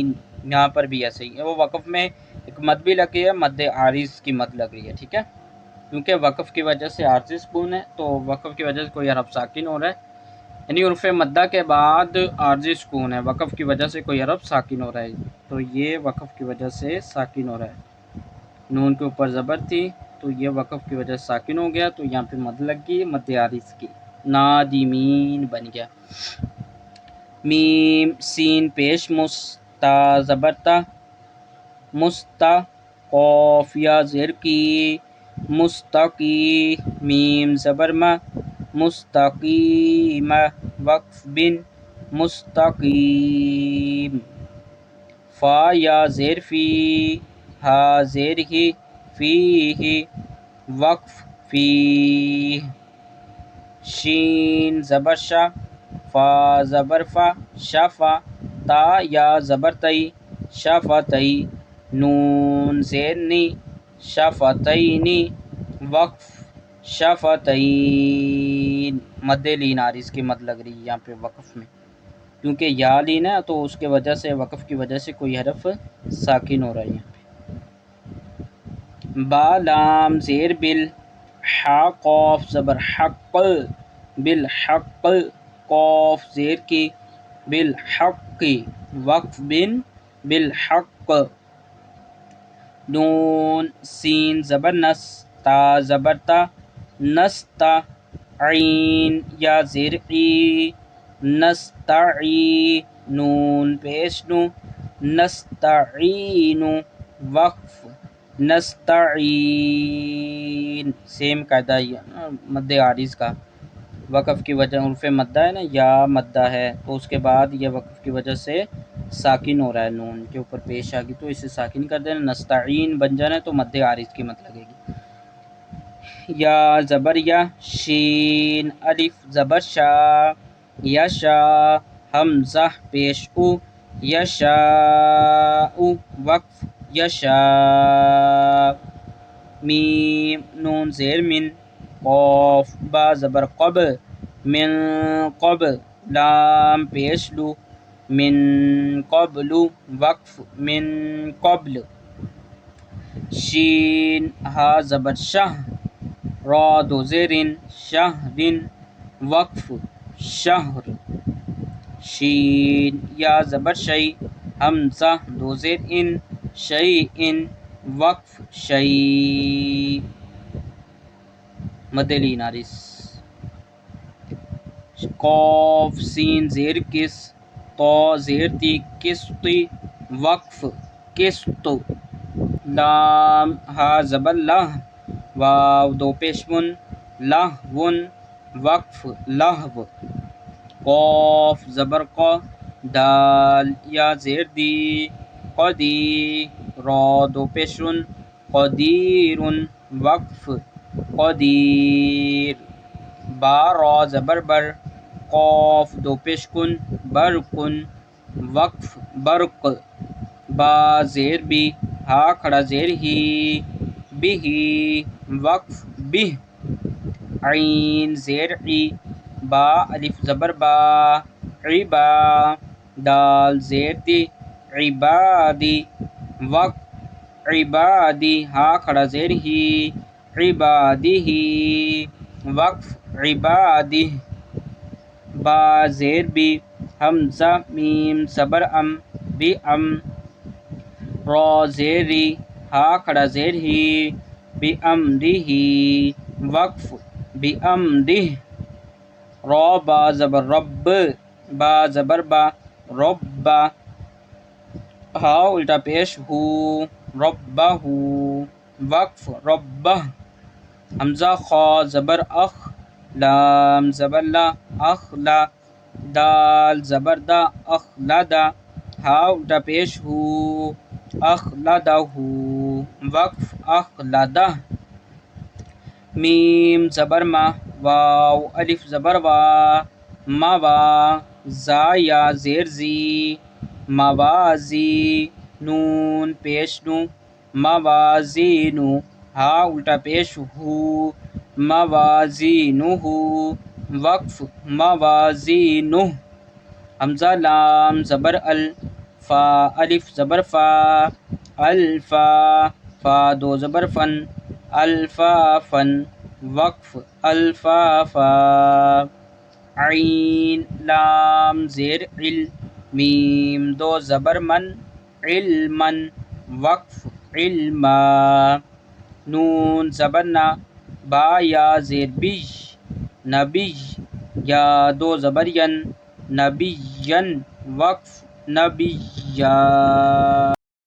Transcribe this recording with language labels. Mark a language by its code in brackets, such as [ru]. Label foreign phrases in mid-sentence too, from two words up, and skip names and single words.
[ur] یہاں پر بھی ایسے ہی ہے، وہ وقف میں ایک مد بھی لگی ہے، مد عارض کی مد لگ رہی ہے، ٹھیک ہے، کیونکہ وقف کی وجہ سے عارضی سکون ہے، تو وقف کی وجہ سے کوئی حرف ساکن ہو رہا ہے، یعنی حرف مدہ کے بعد عارضی سکون ہے، وقف کی وجہ سے کوئی حرف ساکن ہو رہا ہے، تو یہ وقف کی وجہ سے ساکن ہو رہا ہے، نون کے اوپر زبر تھی تو یہ وقف کی وجہ سے ساکن ہو گیا، تو یہاں پہ مد لگ گئی، مد عارض کی، نادمین بن گیا۔ میم سین پیش مستا زبرتا، مستا، قاف یا زیر کی، مستقی، میم زبر ما، مستقیم، وقف بن، مستقیم، فا یا زیر فی، ہا زیر ہی، فی ہی، وقف فی، شین زبر شا، فا زبر فا، شفا، تا یا زبر تئی، شفتئی، نون زیر نی، شفتینی، وقف شفتین، مد لین عارض کی مد لگ رہی ہے یہاں پہ وقف میں، کیونکہ یا لین ہے تو اس کے وجہ سے وقف کی وجہ سے کوئی حرف ساکن ہو رہا ہے یہاں پہ۔ با لام زیر بل، حا قاف زبر حق، بالحق، قاف زیر کی، بالحق، وقف بن، بالحق، نون سین زبر نس، تا زبر تا، نستا، عین یا زیر ای، نستعی، نون پیش نو، نستعین، وقف نستعین، سیم قاعدہ مد عارض کا، وقف کی وجہ حرف مدہ ہے نا، یا مدہ ہے تو اس کے بعد یہ وقف کی وجہ سے ساکن ہو رہا ہے، نون کے اوپر پیش آ گئی تو اسے ساکن کر دینا، نستعین بن جانا ہے تو مد عارض کی مد لگے گی۔ یا زبر یا، شین الف زبر شا، یشا، حمزہ پیش او، یشاء، وقف یشا، میم نون زیر من، قاف با زبر قب، من قب، لام پیش لو، [ar] من قبل، [ur] وقف [ar] من قبل، [ur] شین ہا زبر شہ، را دو زیرن، شہرن، وقف شہر، شین یا زبر شئی، حمزہ دو زیر ان، شیئن، وقف شیء، مد لین عارض۔ قاف سین زیر کس، طا زیر تی، قسطی، وقف قسط، لام ہا زبر لہ، واو دو پیش من، لہون وقف لہو، قوف زبر ق، دال یا زیر دی، قدی را دو پیشرون، قدیرون وقف قدیر، با را زبر بر، قاف دو پیش کن، برقن وقف برق، با زیر بی، ہا کھڑا زیر ہی، بھی وقف بہ، عین زیر عی، با الف زبر با، عبا، دال زیر دی، عبادی وقف عبادی، ہا کھڑا زیر ہی، عبادی وقف عبادی، با زیر بی، حمزہ میم زبر ام، بی ام، را زیر ری، ہا کھڑا زیر ہی، بی امری وقف بی امری، را با زبر رب، با زبر با، رب، ہا الٹا پیش ہو، ربہ وقف ربہ، حمزہ خا زبر اخ، لام زبر لا، اخلا، دال زبر دا، اخلدا، ہا الٹا پیش ہو، اخلدہ وقف اخلدہ، میم زبر ما، واو الف زبر وا، موا، زا یا زیر زی، موازی، نون پیش نو، موازینو، ہا الٹا پیش ہو، موازینہ وقف موازینہ، حمزہ لام زبر ال، فا الف زبر فا، الفا، فا دو زبر فن، الفافن وقف الفافا، عین لام زیر عل، میم دو زبر من، علمن وقف علما، نون زبر نا، با یا زیر بی، نبی، یا دو زبر ین، نبین وقف نبیا۔